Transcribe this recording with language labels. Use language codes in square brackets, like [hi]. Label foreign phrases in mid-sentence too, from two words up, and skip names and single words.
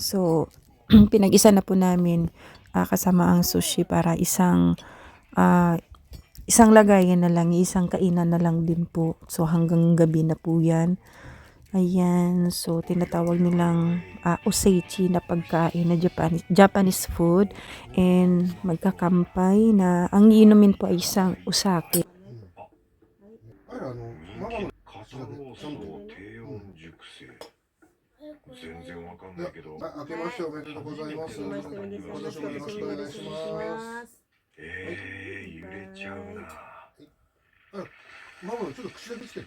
[tl] So, pinag-isa na po namin kasama ang sushi para ah, isang lagayan na lang, isang kainan na lang din po. So, hanggang gabi na po yan. Ayan, so tinatawag nilang osechi na pagkain na [en] Japanese food, [tl] and magkakampay na ang iinumin po ay isang usake. [ja] あれママのカツオソ低温熟成全然わかんないけど明けましておめでとうございます。今年もよろしくお願いします。揺れちゃうな。ママのちょっと口だけつけて。